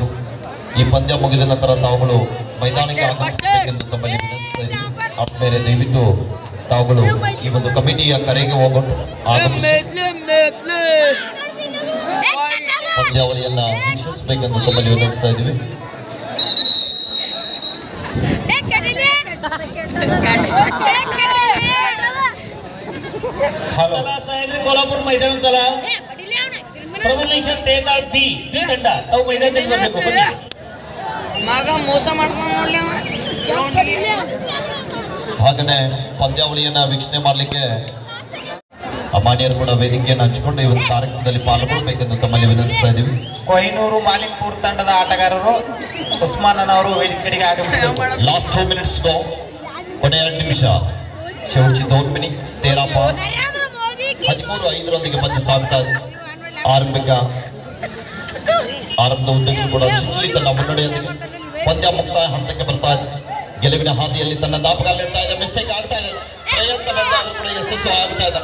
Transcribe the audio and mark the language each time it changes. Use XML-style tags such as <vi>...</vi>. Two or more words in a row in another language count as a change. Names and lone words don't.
<kn>ಈ ಪಂದ್ಯ ಮುಗಿದ ನಂತರ ತಾವುಗಳು ಮೈದಾನಕ್ಕೆ ಆಗಮಿಸಬೇಕೆಂದು ತಮ್ಮಲ್ಲಿ ವಿನಂತಿಸ್ತಾ ಇದ್ದೀವಿ. ಆದ್ಮೇಲೆ ದಯವಿಟ್ಟು ತಾವುಗಳು ಈ ಒಂದು ಕಮಿಟಿಯ ಕರೆಗೆ ಹೋಗ್ಬಿಟ್ಟು ಆಗಮಿಸಿ ಪಂದ್ಯಾವಳಿಯನ್ನ ವೀಕ್ಷಿಸಬೇಕೆಂದು ತಮ್ಮಲ್ಲಿ ವಿನಂತಿಸ್ತಾ ಇದ್ದೀವಿ.</kn> <mr>सह्याद्री कोल्हापूर मैदान चला.</mr> <kn>प्रबल नेशन तेरदाळ बी ತಂಡ ತಾವು ಮೈದಾನದಲ್ಲಿ ಬರಬೇಕು. ಬನ್ನಿ. ಮಗ ಮೋಸ ಮಾಡ್ಕೊಂಡು ನೋಡ್ಲಿ ಹಾಗನೇ ಪಂದ್ಯಾವಳಿಯನ್ನ ವೀಕ್ಷಣೆ ಮಾಡಲಿಕ್ಕೆ ಅಮಾನ್ಯರು ಕೂಡ ವೇದಿಕೆಯನ್ನು ಹಂಚಿಕೊಂಡು ಈ ಒಂದು ಕಾರ್ಯಕ್ರಮದಲ್ಲಿ ಪಾಲ್ಗೊಳ್ಳಬೇಕೆಂದು ತಮ್ಮಲ್ಲಿ ವಿನಂತಿಸ್ತಾ ಇದ್ದೀವಿ. ಕೊಹಿನೂರು ಮಾಲಿಂಗ್ಪುರ್ ತಂಡದ ಆಟಗಾರರು ಉಸ್ಮಾನ್ ಅವರು ವೇದಿಕೆ ಕಡೆಗೆ ಆಗಮಿಸಬೇಕು.</kn> <en>last 2 minutes go.</en> <kn>ಕೊನೆಯ 2 ನಿಮಿಷ.</kn> <mr>शेवटची 2 मिनिट</mr> <kn>13 ಪಾರ್ 13-5 ಪಂದ್ಯ ಸಾಗ್ತಾ ಇದೆ. ಆರಂಭದ ಉದ್ದಕ್ಕೂ ಕೂಡ ಚಿಂಚಲಿ ತಂಡ ಮುನ್ನಡೆಯೊಂದಿಗೆ ಪಂದ್ಯ ಮುಕ್ತಾಯ ಹಂತಕ್ಕೆ ಬರ್ತಾ ಇದೆ. ಗೆಲುವಿನ ಹಾದಿಯಲ್ಲಿ ತನ್ನ ದಾಪಗಾಲಿರ್ತಾ ಇದೆ. ಮಿಸ್ಟೇಕ್ ಆಗ್ತಾ ಇದೆ. ಪ್ರಯತ್ನ ಬಂದಾದ್ರೂ ಕೂಡ ಯಶಸ್ಸು ಆಗ್ತಾ ಇದೆ.</kn>